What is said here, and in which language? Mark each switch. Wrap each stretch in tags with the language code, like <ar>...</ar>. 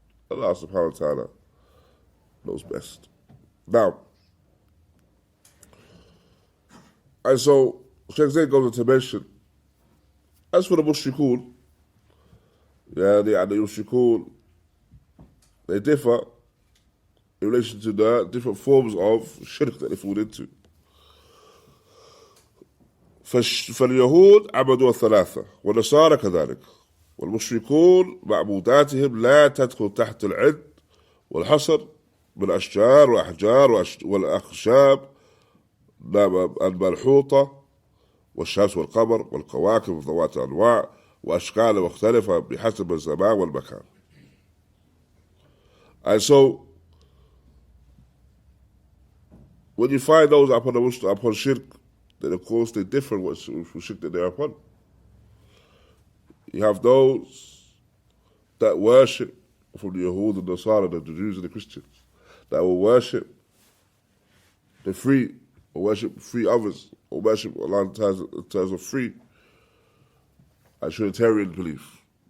<en>Allah subhanahu wa ta'ala knows best. Now, and so Shaykh Zayd goes on to mention, as for the mushrikun, the mushrikun, they differ in relation to the different forms of shirk that they fall into.</en> <ar>فاليهود عبدوا الثلاثة والنصارى كذلك والمشركون معبوداتهم لا تدخل تحت العد والحصر بالأشجار والأحجار والأخشاب الملحوطة والشمس والقمر والكواكب ذوات أنواع وأشكال مختلفة بحسب الزمان والمكان.</ar> <en>And so, when you find those upon shirk, then of course they differ from shirk that they're upon. You have those that worship from the Yahud and the Nasara, the Jews and the Christians, that will worship the free, or worship free others, or worship Allah in terms of free, and Trinitarian belief.</en>